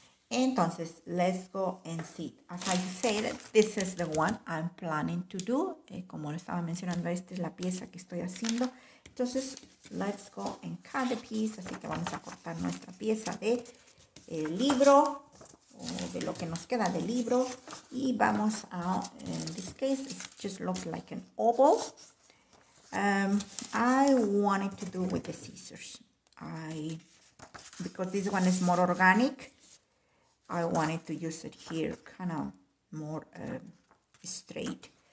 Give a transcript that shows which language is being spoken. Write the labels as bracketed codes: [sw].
[es] Entonces, [en] let's go and see. As I said, this is the one I'm planning to do. [es] Como lo estaba mencionando, esta es la pieza que estoy haciendo. Entonces, [en] let's go and cut the piece. [es] Así que vamos a cortar nuestra pieza de libro, o de lo que nos queda del libro. Y vamos a, [en] in this case, it just looks like an oval. I wanted to do with the scissors. I because this one is more organic, I wanted to use it here kind of more straight.